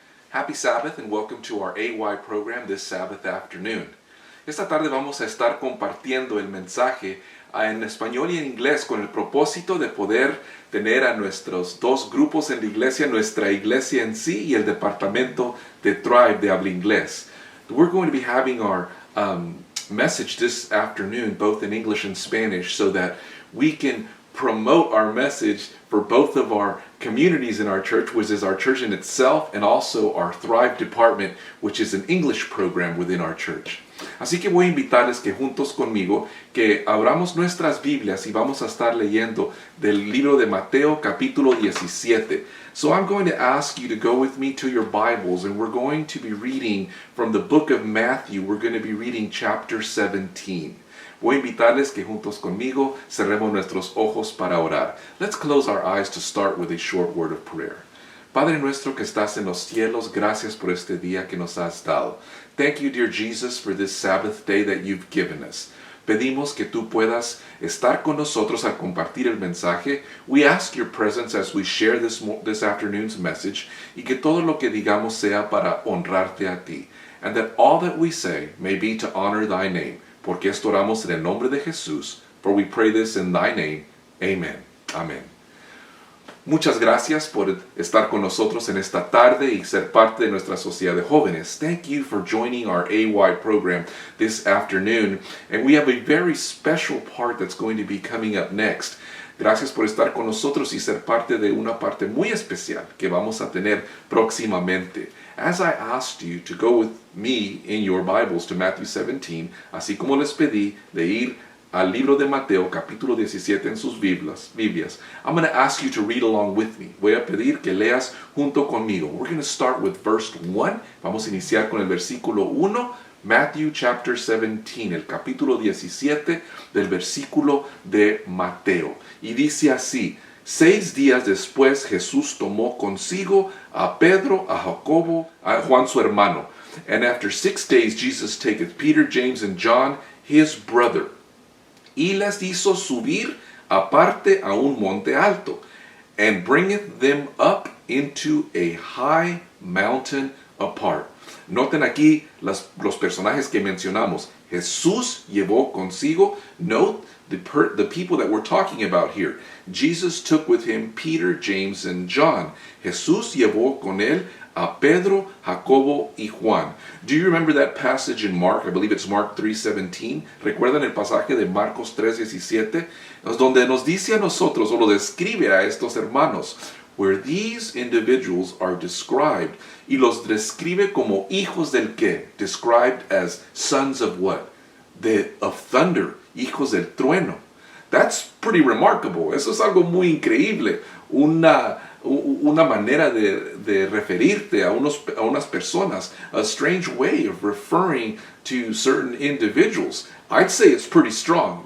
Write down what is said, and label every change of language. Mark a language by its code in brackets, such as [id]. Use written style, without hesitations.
[en] Happy Sabbath and welcome to our AY program this Sabbath afternoon. [es] Esta tarde vamos a estar compartiendo el mensaje en español y en inglés con el propósito de poder tener a nuestros dos grupos en la iglesia, nuestra iglesia en sí y el departamento de Thrive de habla inglés. [en] We're going to be having our message this afternoon both in English and Spanish so that we can promote our message for both of our communities in our church, which is our church in itself, and also our Thrive department, which is an English program within our church. [es] Así que voy a invitarles que juntos conmigo, que abramos nuestras Biblias y vamos a estar leyendo del libro de Mateo capítulo 17. [en] So I'm going to ask you to go with me to your Bibles, and we're going to be reading from the book of Matthew. We're going to be reading chapter 17. [es] Voy a invitarles que juntos conmigo cerremos nuestros ojos para orar. [en] Let's close our eyes to start with a short word of prayer. [es] Padre nuestro que estás en los cielos, gracias por este día que nos has dado. [en] Thank you, dear Jesus, for this Sabbath day that you've given us. [es] Pedimos que tú puedas estar con nosotros al compartir el mensaje. [en] We ask your presence as we share this afternoon's message, y que todo lo que digamos sea para honrarte a ti. And that all that we say may be to honor thy name. [es] Porque esto oramos en el nombre de Jesús. [en] For we pray this in thy name. Amen. Amen. [es] Muchas gracias por estar con nosotros en esta tarde y ser parte de nuestra sociedad de jóvenes. [en] Thank you for joining our AY program this afternoon. And we have a very special part that's going to be coming up next. [es] Gracias por estar con nosotros y ser parte de una parte muy especial que vamos a tener próximamente. [en] As I asked you to go with me in your Bibles to Matthew 17, así como les pedí de ir al libro de Mateo, capítulo 17 en sus Biblias, I'm going to ask you to read along with me. [es] Voy a pedir que leas junto conmigo. [en] We're going to start with verse 1. [es] Vamos a iniciar con el versículo 1. Matthew chapter 17, el capítulo 17 del versículo de Mateo. Y dice así: 6 días después Jesús tomó consigo a Pedro, a Jacobo, a Juan su hermano, [en] And after 6 days Jesus taketh Peter, James, and John, his brother, y les hizo subir aparte a un monte alto, and bringeth them up into a high mountain apart. [es] Noten aquí los personajes que mencionamos. Jesús llevó consigo. [en] Note the people that we're talking about here. Jesus took with him Peter, James, and John. [es] Jesús llevó con él a Pedro, Jacobo y Juan. [en] Do you remember that passage in Mark? I believe it's Mark 3:17. [es] ¿Recuerdan el pasaje de Marcos 3:17? Donde nos dice a nosotros, o lo describe a estos hermanos, where these individuals are described, y los describe como hijos del qué? [en] Described as sons of what? [es] Of thunder, hijos del trueno. [en] That's pretty remarkable. [es] Eso es algo muy increíble. Una manera de referirte a unas personas. [en] A strange way of referring to certain individuals. I'd say it's pretty strong.